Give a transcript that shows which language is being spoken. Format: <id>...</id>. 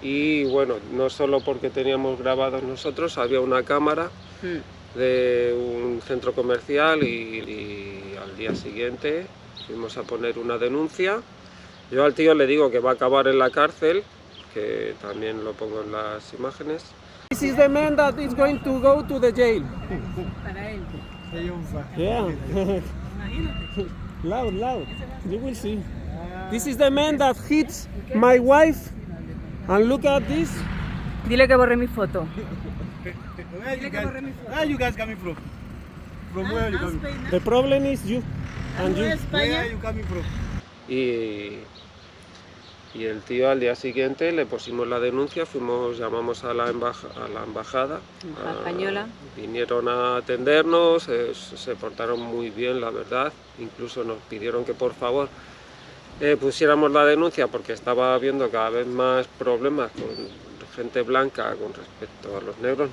<es>Y bueno, no solo porque teníamos grabados nosotros, había una cámara de un centro comercial y al día siguiente fuimos a poner una denuncia. Yo al tío le digo que va a acabar en la cárcel, que también lo pongo en las imágenes.</es> <en>This is the man that is going to go to the jail.</en> <es>Para él.</es> <en>Yeah. Loud. You will see. This is the man that hits my wife. And look at this.</en> <es>Dile que borre mi foto.</es> <en>Where you guys coming from? From where are you coming from? The problem is you. And you. Where are you coming from?</en> <es>Y el tío al día siguiente le pusimos la denuncia, llamamos a la embajada española. Vinieron a atendernos, se portaron muy bien, la verdad. Incluso nos pidieron que por favor pusiéramos la denuncia porque estaba habiendo cada vez más problemas con gente blanca con respecto a los negros.</es>